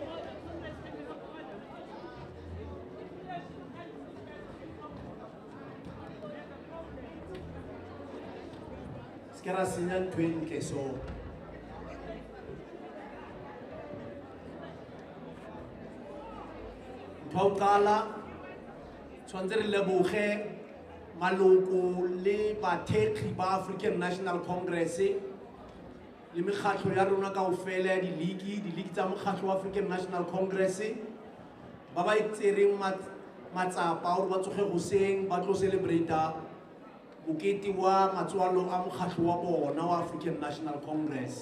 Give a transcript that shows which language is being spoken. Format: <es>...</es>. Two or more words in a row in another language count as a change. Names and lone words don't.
<st>se ke ra senya ntho e ntle so ntho ya ho qala tshwanetse re leboge maloko le bathekgi ba African National Congress le mekgatlo ya rona kaofela ya di-league tsa mokgatlo wa African National Congress ba ba itsereng matsapa hore ba tsoge hoseng ba tlo celebrate mokete wa matswalo a mokgatlo wa bona wa African National Congress.</st>